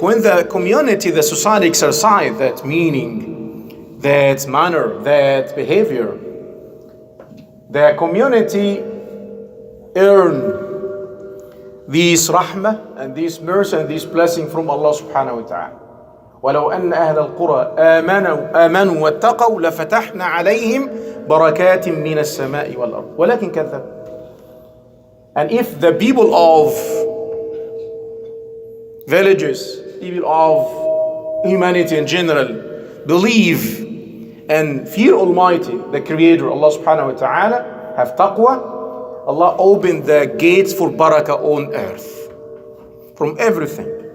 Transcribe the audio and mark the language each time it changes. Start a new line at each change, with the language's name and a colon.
English: When the community, the society exercise that meaning, that manner, that behavior, the community earn these rahmah and this mercy and this blessing from Allah subhanahu wa ta'ala.
Arabic: ولو أن أهل القرى آمنوا واتقوا لفتحنا عليهم بركات من السماء والأرض ولكن كذب.
English: And if the people of villages, people of humanity in general, believe and fear Almighty, the Creator, Allah subhanahu wa ta'ala, have taqwa, Allah opened the gates for barakah on earth. From everything.